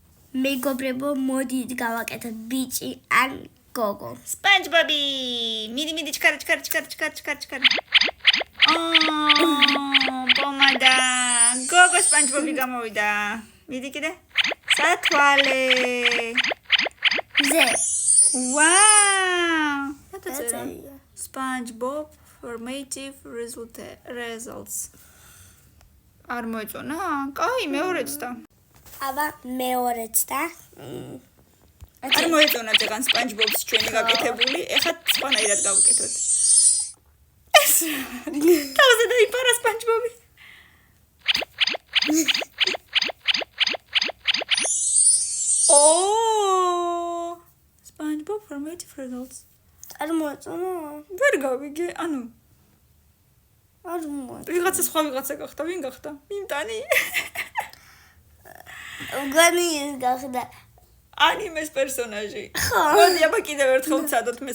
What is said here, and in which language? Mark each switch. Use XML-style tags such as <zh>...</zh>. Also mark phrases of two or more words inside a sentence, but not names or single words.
<ka>მეგობრებო, მოდით გავაკეთოთ ბიჭი ან გოგო. SpongeBob-ი. მიდი ჩქარა. პომადა. გოგო SpongeBob-ი გამოვიდა. მიდი კიდე. სათვალე. ზე. Wow.</ka> <en>SpongeBob formative results.</en> <ka>არ მოეწონა? კაი, მეორეც და. აბა მეორეც და. არ მოეწონა ძეგან SpongeBob-ს ჩვენი გაკეთებული. ეხლა სხვანაირად გავუკეთოთ. თავზე დაიფარა SpongeBob-ი.</ka> <en>SpongeBob formative results.</en> <ka>არ მოეწონა? ვერ გავიგე, ანუ არ მოეწონა. ვიღაცა სხვა ვიღაცა გახდა, ვინ გახდა? მიმტანი. განი გახდა. ანიმეს პერსონაჟი. მოდი აბა კიდევ ერთხელ ვცადოთ მე.</ka>